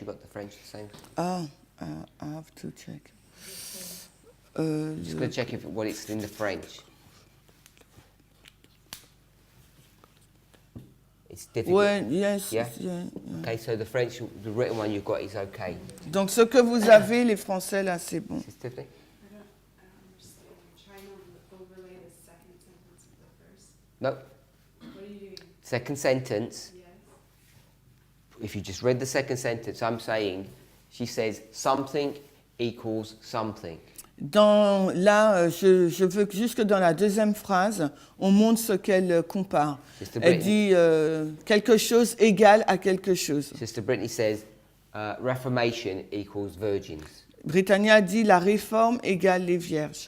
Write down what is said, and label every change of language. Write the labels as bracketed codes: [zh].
[en] You got the French the same? Ah, I have to check. Just going to check what it's in the French. It's difficult. Ouais, yes. Yeah? Yeah. Okay, so the written one you've got is okay. [fr] Donc ce que vous avez, les Français, là, c'est bon. [en] Is Tiffany? I don't understand. You're trying to overlay the second sentence with the first. No. What are you doing? Second sentence. Yes. If you just read the second sentence, I'm saying, she says something equals something. [fr] Là, je veux juste que dans la deuxième phrase, on montre ce qu'elle compare. [en] Sister [fr] Elle [en] Brittany, [fr] dit quelque chose égale à quelque chose. [en] Sister Brittany says Reformation equals virgins. [fr] Britannia dit la réforme égale les vierges.